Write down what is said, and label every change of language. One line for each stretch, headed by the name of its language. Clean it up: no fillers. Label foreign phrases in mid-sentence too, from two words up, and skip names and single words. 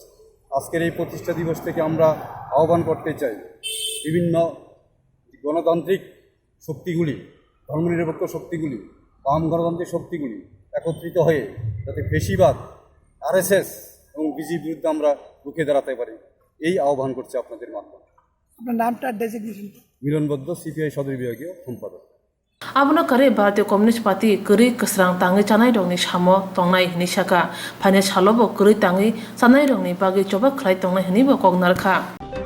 Bangla: আজকের এই প্রতিষ্ঠা দিবস থেকে আমরা আহ্বান করতে চাই বিভিন্ন গণতান্ত্রিক শক্তিগুলি, ধর্মনিরপেক্ষ শক্তিগুলি, বাম গণতান্ত্রিক শক্তিগুলি একত্রিত হয়ে যাতে ফ্যাসিবাদ, আরএসএস এবং বিজেপির বিরুদ্ধে আমরা রুখে দাঁড়াতে পারি, এই আহ্বান করছে আপনাদের মাধ্যমে। আপনার নামটা ডেজিগনেশন? মিলনবদ্ধ, সিপিআই সদর বিভাগীয় সম্পাদক।
Kok Borok: Abuna kare Bharatiya Communist Party kuri kasrang tangi chanai rongni samo tongnai hini saka phane salobo kuri tangi chanai rongni bagi choba khlai tongnai hini bo kognarkha